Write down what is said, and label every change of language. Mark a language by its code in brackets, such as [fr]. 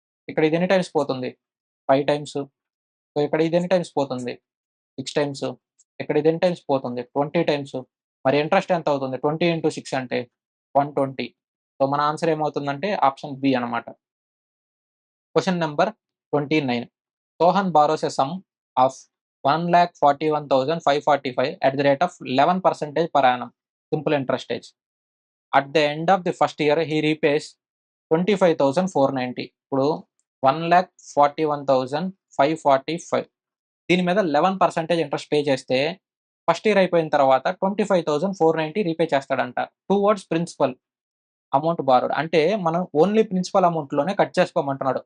[te] ఇక్కడ ఇది ఎన్ని టైమ్స్ పోతుంది? 5 టైమ్స్. సో, ఇక్కడ ఇది ఎన్ని టైమ్స్ పోతుంది? 6 టైమ్స్. ఇక్కడ ఇది ఎన్ని టైమ్స్ పోతుంది? 20 టైమ్స్. మరి ఇంట్రెస్ట్ ఎంత అవుతుంది? 20 ఇంటూ 6 అంటే 120. సో, మన ఆన్సర్ ఏమవుతుందంటే ఆప్షన్ బి అనమాట. [en] Question number 29. Sohan borrows a sum of 1,41,545 at the rate of 11% per annum, simple interest rate. At the end of the first year, he repays 25,490. [te] ఇప్పుడు 1,41,545 దీని మీద 11% interest pay చేస్తే first year అయిపోయిన తర్వాత 25,490 repay చేస్తాడంట. [en] Towards principal amount borrowed. [te] అంటే మనం only principal అమౌంట్‌లోనే cut చేసుకోమంటున్నాడు.